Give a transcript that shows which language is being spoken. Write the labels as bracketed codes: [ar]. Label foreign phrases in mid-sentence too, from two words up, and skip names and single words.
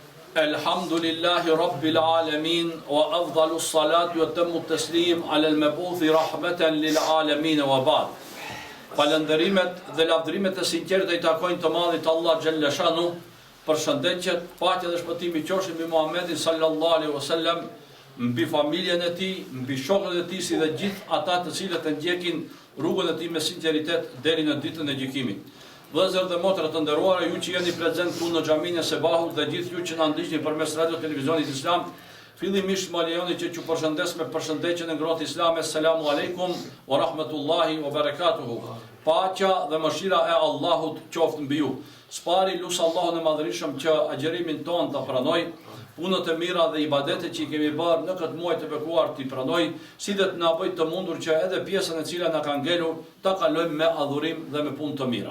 [ar] الحمد لله رب العالمين وأفضل الصلاة وأتم التسليم على المبعوث رحمة للعالمين وبعد. [sq] Falënderimet dhe lavdërimet e sinqerta I takojnë të madhit Allah [ar] جل شأنه. [sq] Përshëndetjet, paqja dhe shpëtimi qofshin mbi Muhammedin [ar] صلى الله عليه وسلم, [sq] mbi familjen e tij, mbi shokët e tij si dhe gjithë ata të cilët e ndjekin rrugën e tij me sinqeritet deri në ditën e gjykimit. Vëllezër dhe motra të nderuara, ju që jeni prezent këtu në xhaminë e Sebahut dhe gjithë ju që na ndiqni përmes radio televizionit islam, fillimisht më lejoni që ju përshëndes me përshëndetjen e ngrohtë islame. [ar] السلام عليكم ورحمة الله وبركاته. [sq] Paqja dhe mëshira e Allahut qoftë mbi ju. Spari lut Allahun e Madhërisëm që agjerimin ton ta pranoj, punët e mira dhe ibadetet që I kemi bërë në këtë muaj të bekuar t'i pranoj, si dhe të na bëj të mundur që edhe pjesën e cila na ka ngelur ta kalojmë me adhurim dhe me punë të mira.